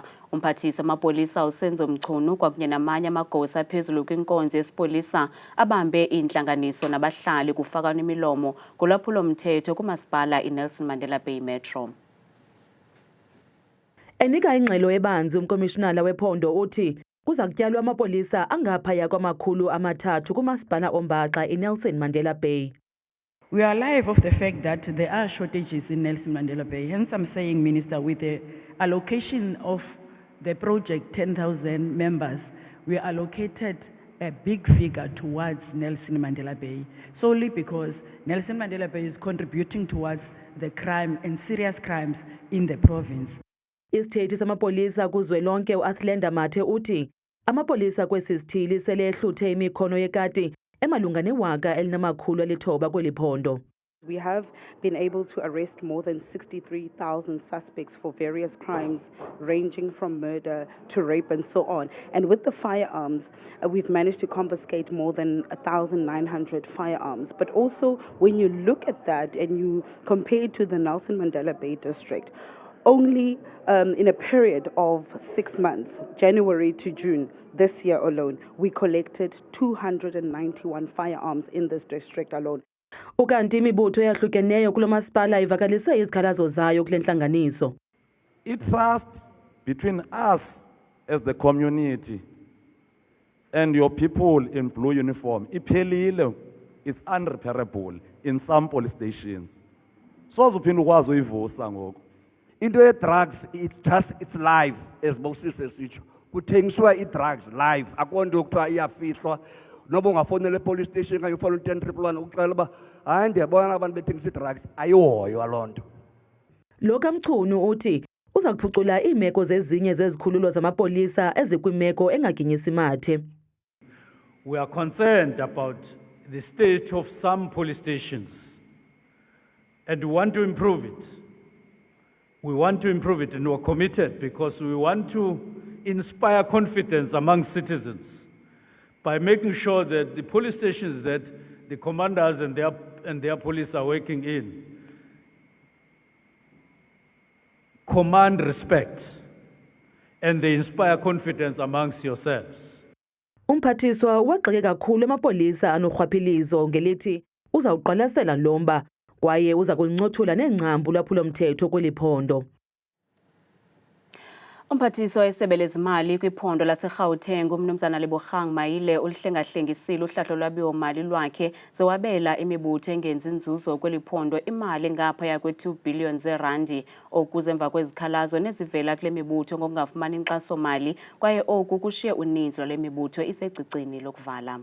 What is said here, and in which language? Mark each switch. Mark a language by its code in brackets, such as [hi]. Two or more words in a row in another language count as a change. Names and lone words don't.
[xh] Umphathiswa wamapolisa uSenzo Mchunu kwakunye namanye amagosa aphezulu kwinkonzo yesipolisa abambe intlanganiso nabahlali kufaka nemilomo ngolwaphulo-mthetho kumasipala iNelson Mandela Bay Metro. Enika ingxelo ebanzi umkomishinala wephondo uthi kuza kutyalwa amapolisa angaphaya kwamakhulu amathathu kumasipala oMbaxa iNelson Mandela Bay. [en] We are alive of the fact that there are shortages in Nelson Mandela Bay. Hence I'm saying, Minister, with the allocation of the project 10,000 members, we allocated a big figure towards Nelson Mandela Bay, solely because Nelson Mandela Bay is contributing towards the crime and serious crimes in the province. [xh] Isithethi samapolisa kuzwelonke uAthlenda Mathe uthi amapolisa kwesi sithili sele ehluthe imikhono yekati emalunga ne-1,900 kweli phondo. [en] We have been able to arrest more than 63,000 suspects for various crimes ranging from murder to rape and so on. And with the firearms, we've managed to confiscate more than 1,900 firearms. But also, when you look at that and you compare it to the Nelson Mandela Bay district, only in a period of 6 months, January to June, this year alone, we collected 291 firearms in this district alone. [xh] Ukanti imibutho eyahlukeneyo kulo masipala ivakalise izikhalazo zayo kule ntlanganiso. [en] I-trust between us as the community and your people in blue uniform iphelile, it's unrepairable in some police stations. [xh] So uphinda ukwazi uyivusa ngoku. Into ye-drugs, [en] it's live, as Moses [xh] esitsho. Kuthengiswa i-drugs live. Akonto yokuthiwa iyafihlwa. Noba ungafonela [en] e-police station [xh] kanye ufona u-10-111 ucela uba hayi ndiyabona abantu bethengisa i-drugs ayihoywa loo nto. Lo kaMchunu uthi uza kuphucula iimeko zezinye zezikhululo zamapolisa ezikwimeko engaginyisi mathe. [en] We are concerned about the state of some police stations and we want to improve it. We want to improve it and we are committed because we want to inspire confidence among citizens by making sure that the police stations that the commanders and their police are working in command respect and they inspire confidence amongst yourselves. [xh] Umphathiswa wagxeke kakhulu amapolisa anorhwaphilizo ngelithi uzawuqwalasela lomba kwaye uza kulincothula neengcambu lwaphulo-mthetho kweli phondo. Umphathiswa wesebe lezimali kwiphondo laseGauteng uMnumzana Lebogang Maile ulihlengahlengisile uhlahlo lwabiwo-mali lwakhe zewabela imibutho engenzi nzuzo kweli phondo imali engaphaya kwe-2 billion zeerandi okuze emva kwezikhalazo nezivela kule mibutho ngokungafumani inkxaso-mali kwaye oku kushiye uninzi lwale mibutho isecicini lokuvala.